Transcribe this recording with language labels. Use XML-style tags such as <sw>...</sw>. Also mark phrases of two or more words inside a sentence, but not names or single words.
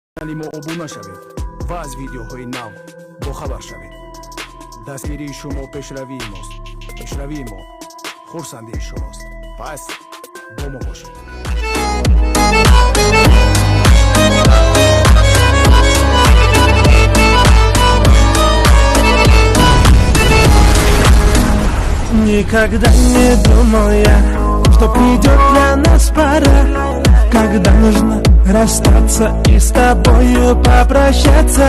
<tg>канали обуна шавед ва аз видеоҳои нав бохабар шавед. Дастгирии шумо пешравии мост. Пешравии мо хурсандии шумост. Пас бо мо бошед.</tg> <ru>Никогда не думал я, что придет для нас пора, когда нужно расстаться и с тобою попрощаться.</ru>